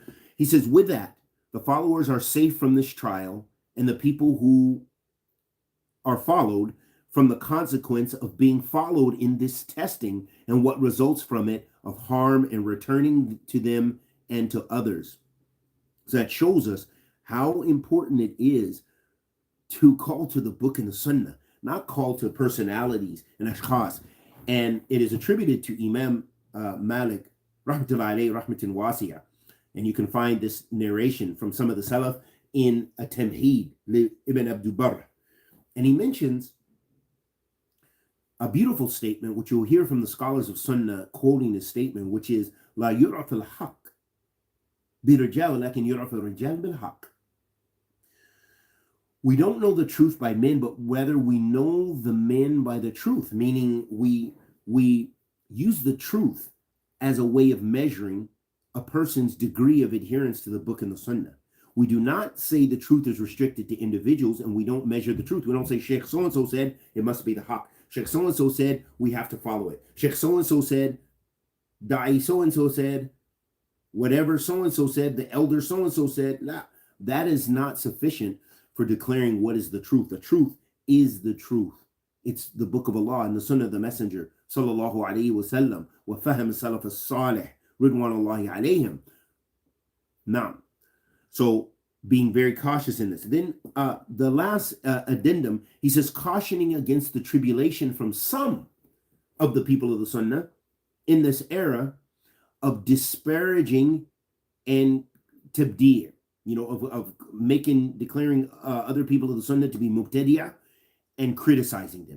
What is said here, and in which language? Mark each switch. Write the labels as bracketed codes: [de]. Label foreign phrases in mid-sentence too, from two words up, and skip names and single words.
[en] He says, with that, the followers are safe from this trial, and the people who are followed from the consequence of being followed in this testing and what results from it of harm and returning to them and to others. So that shows us how important it is to call to the book and the Sunnah, not call to personalities and ashkhas. And it is attributed to Imam Malik, [ar] رحمة الله عليه رحمة واسعة. [en] And you can find this narration from some of the Salaf in a Tamheed, Ibn Abdul Barr. And he mentions a beautiful statement, which you'll hear from the scholars of Sunnah quoting this statement, which is, [ar] لا يعرف الحق بالرجال لكن يعرف الرجال بالحق. [en] We don't know the truth by men, but whether we know the men by the truth, meaning we use the truth as a way of measuring a person's degree of adherence to the book and the Sunnah. We do not say the truth is restricted to individuals, and we don't measure the truth. We don't say Sheikh so-and-so said it must be the haq. Sheikh so-and-so said we have to follow it. Sheikh so-and-so said, Da'i so-and-so said, whatever so-and-so said, the elder so-and-so said. Nah, that is not sufficient for declaring what is the truth. The truth is the truth. It's the book of Allah and the Sunnah of the Messenger, [ar] صلى الله عليه وسلم وفهم السلف الصالح رضوان الله عليهم. [en] Now, so being very cautious in this. Then the last addendum, he says, cautioning against the tribulation from some of the people of the Sunnah in this era of disparaging and tabdi', of declaring other people of the Sunnah to be mubtadi'ah and criticizing them.